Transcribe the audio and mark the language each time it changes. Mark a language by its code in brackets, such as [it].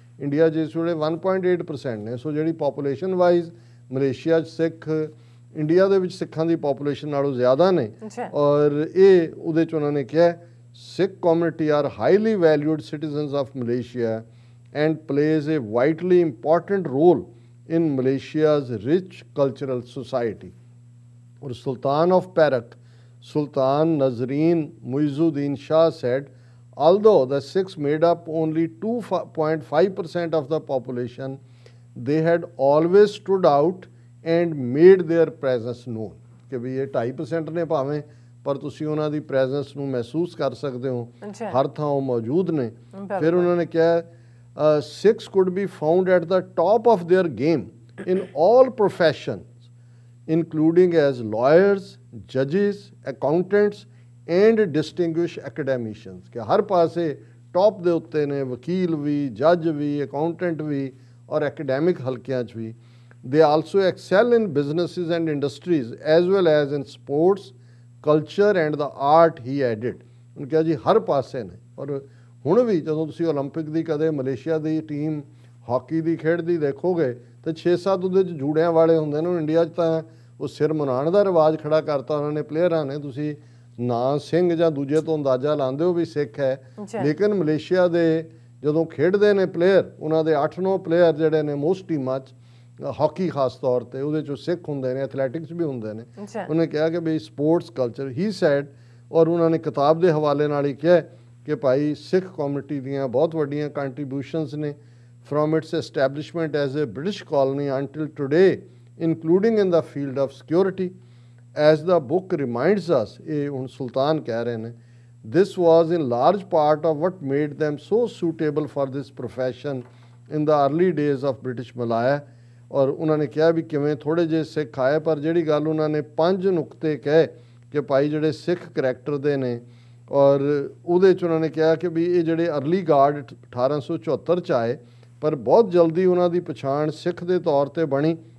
[pa] India ਜਿਸ ਵੇਲੇ 1.8% ਨੇ। ਸੋ ਜਿਹੜੀ ਪੋਪੂਲੇਸ਼ਨ ਵਾਈਜ਼ ਮਲੇਸ਼ੀਆ 'ਚ ਸਿੱਖ ਇੰਡੀਆ ਦੇ ਵਿੱਚ ਸਿੱਖਾਂ ਦੀ ਪੋਪੂਲੇਸ਼ਨ ਨਾਲੋਂ ਜ਼ਿਆਦਾ ਨੇ। ਔਰ ਇਹ ਉਹਦੇ 'ਚ ਉਹਨਾਂ ਨੇ ਕਿਹਾ, [en] Sikh community are highly valued citizens of Malaysia and plays a vitally important role in Malaysia's rich cultural society. Or Sultan of Perak, Sultan Nazreen Muizuddin Shah said, although the Sikhs made up only 2.5% of the population, they had always stood out and made their presence known. [pa] ਕਿ ਵੀ ਇਹ 2.5% ਨੇ ਭਾਵੇਂ, ਪਰ ਤੁਸੀਂ ਉਹਨਾਂ ਦੀ presence ਨੂੰ ਮਹਿਸੂਸ ਕਰ ਸਕਦੇ ਹੋ, ਹਰ ਥਾਂ ਉਹ ਮੌਜੂਦ ਨੇ। ਫਿਰ ਉਹਨਾਂ ਨੇ ਕਿਹਾ, [en] Sikhs could be found at the top of their game in all professions, including as lawyers, judges, accountants and distinguished academicians। [pa] ਕਿ ਹਰ ਪਾਸੇ ਟੌਪ ਦੇ ਉੱਤੇ ਨੇ, ਵਕੀਲ ਵੀ, ਜੱਜ ਵੀ, ਅਕਾਊਂਟੈਂਟ ਵੀ ਔਰ ਐਕੈਡੈਮਿਕ ਹਲਕਿਆਂ 'ਚ ਵੀ। [en] They also excel in businesses and industries as well as in sports, culture and the art, he added। [pa] ਉਹਨੇ ਕਿਹਾ ਜੀ ਹਰ ਪਾਸੇ ਨੇ। ਔਰ ਹੁਣ ਵੀ ਜਦੋਂ ਤੁਸੀਂ ਓਲੰਪਿਕ ਦੀ ਕਦੇ ਮਲੇਸ਼ੀਆ ਦੀ ਟੀਮ ਹਾਕੀ ਦੀ ਖੇਡਦੀ ਦੇਖੋਗੇ ਤਾਂ 6-7 ਉਹਦੇ 'ਚ ਜੂੜਿਆਂ ਵਾਲੇ ਹੁੰਦੇ ਨੇ। ਇੰਡੀਆ 'ਚ ਤਾਂ ਉਹ ਸਿਰ ਮੁਨਾਣ ਦਾ ਰਿਵਾਜ ਖੜਾ ਕਰਤਾ ਉਹਨਾਂ ਨੇ ਪਲੇਅਰਾਂ ਨੇ। ਤੁਸੀਂ ਨਾਂ ਸਿੰਘ ਜਾਂ ਦੂਜੇ ਤੋਂ ਅੰਦਾਜ਼ਾ ਲਾਉਂਦੇ ਹੋ ਵੀ ਸਿੱਖ ਹੈ, ਲੇਕਿਨ ਮਲੇਸ਼ੀਆ ਦੇ ਜਦੋਂ ਖੇਡਦੇ ਨੇ ਪਲੇਅਰ, ਉਹਨਾਂ ਦੇ 8-9 ਪਲੇਅਰ ਜਿਹੜੇ ਨੇ ਮੋਸਟ ਟੀਮਾਂ 'ਚ ਹਾਕੀ ਖਾਸ ਤੌਰ 'ਤੇ ਉਹਦੇ 'ਚੋਂ ਸਿੱਖ ਹੁੰਦੇ ਨੇ, ਐਥਲੈਟਿਕਸ ਵੀ ਹੁੰਦੇ ਨੇ। ਉਹਨੇ ਕਿਹਾ ਕਿ ਬਈ ਸਪੋਰਟਸ ਕਲਚਰ ਹੀ ਸੈਡ, ਔਰ ਉਹਨਾਂ ਨੇ ਕਿਤਾਬ ਦੇ ਹਵਾਲੇ ਨਾਲ ਹੀ ਕਿਹਾ ਕਿ ਭਾਈ ਸਿੱਖ ਕਮਿਊਨਿਟੀ ਦੀਆਂ ਬਹੁਤ ਵੱਡੀਆਂ ਕੰਟਰੀਬਿਊਸ਼ਨਸ ਨੇ [en] from its establishment as a British colony until today, including in the field of security. As the book reminds us, [pa] ਇਹ ਹੁਣ ਸੁਲਤਾਨ ਕਹਿ ਰਹੇ ਨੇ, [en] this was in large part of what made them so suitable for this profession in the early days of British Malaya। [pa] ਔਰ ਉਹਨਾਂ ਨੇ ਕਿਹਾ ਵੀ ਕਿਵੇਂ ਥੋੜ੍ਹੇ ਜਿਹੇ ਸਿੱਖ ਆਏ, ਪਰ ਜਿਹੜੀ ਗੱਲ ਉਹਨਾਂ ਨੇ 5 ਨੁਕਤੇ ਕਹੇ ਕਿ ਭਾਈ ਜਿਹੜੇ ਸਿੱਖ ਕਰੈਕਟਰ ਦੇ ਨੇ, ਔਰ ਉਹਦੇ 'ਚ ਉਹਨਾਂ ਨੇ ਕਿਹਾ ਕਿ ਵੀ ਇਹ ਜਿਹੜੇ [en] early guard [pa] 1874 'ਚ ਆਏ, ਪਰ ਬਹੁਤ ਜਲਦੀ ਉਹਨਾਂ ਦੀ ਪਛਾਣ ਸਿੱਖ ਦੇ ਤੌਰ 'ਤੇ ਬਣੀ।